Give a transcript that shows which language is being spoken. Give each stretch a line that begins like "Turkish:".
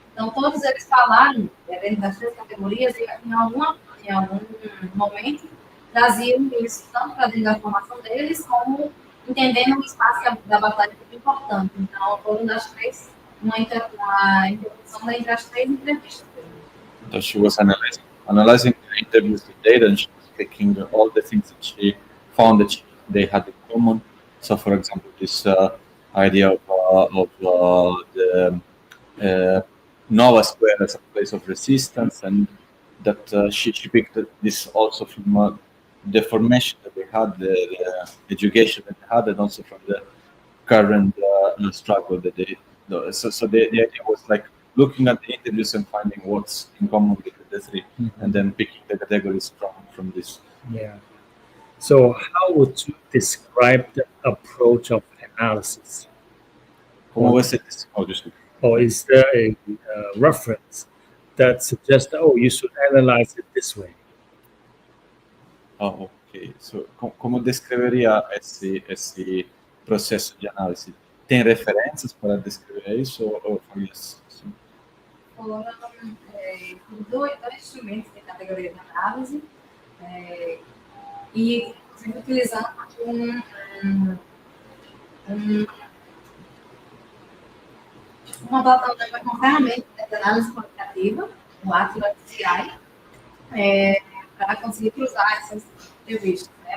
Portuguese: Então, todos eles falaram, dentro das 3 categorias, e em algum momento traziam isso, tanto para dentro da formação deles, como entendendo o espaço da batalha muito importante. Então, foram das 3, uma interrupção entre as 3 entrevistas.
English: So she was analyzing the interviews, the data, and she was picking all the things that she found that they had in common. So, for example, this idea of the Nova Square as a place of resistance, and that she picked this also from the formation that they had, the education that they had, and also from the current struggle that they. So the idea was like looking at the interviews and finding what's in common with the 3, and then picking the categories from this. Yeah. So how would you describe the approach of analysis?
Portuguese: Como você
English: Or is there a reference that suggests, oh, you should analyze it this way? Oh, ok.
Portuguese: So, como descreveria esse processo de análise? Tem referências para descrever isso ou faria assim? Foram 2 instrumentos de categoria de análise, e inclusive utilizando uma plataforma, uma ferramenta de análise quantitativa, o Atlas CI, para conseguir cruzar essas entrevistas. Né?